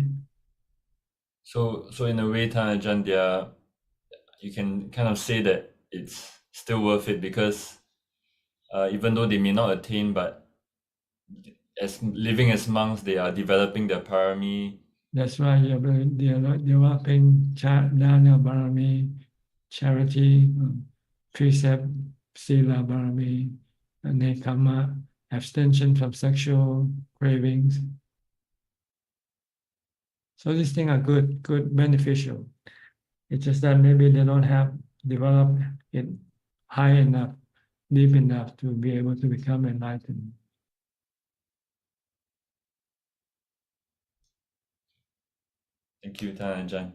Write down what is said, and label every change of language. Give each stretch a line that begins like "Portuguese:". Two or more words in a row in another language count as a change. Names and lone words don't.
English: So in a way, Ajaan, you can kind of say that it's still worth it because even though they may not attain, but as living as monks, they are developing their parami. That's right. They are developing
Pali: dana barami,
English: charity, precept,
Pali: sila barami,
English: nekkhamma, abstention from sexual cravings. So these things are good, beneficial. It's just that maybe they don't have developed it high enough, deep enough to be able to become enlightened. Thank you, Ajaan.